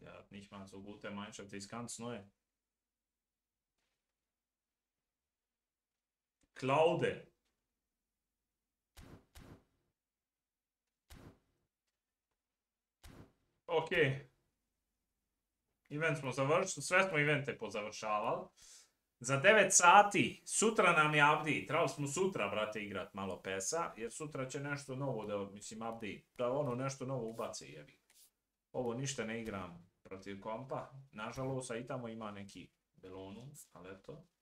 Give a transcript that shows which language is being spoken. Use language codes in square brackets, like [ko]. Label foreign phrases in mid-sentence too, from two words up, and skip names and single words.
[de] Der hat nicht mal so gute Mannschaft. Das ist ganz neu. Claude. Ok. [bs] Event smo završili. Sve smo evente pozavršavali. Za 9 sati. Sutra nam je update. Trebali smo sutra, brate, igrat malo PES-a. Jer sutra će nešto novo da, mislim, update. Da ono nešto novo ubaci, jebi. Ovo ništa ne igram protiv kompa. Nažalost, a i tamo ima neki belonu, ali eto.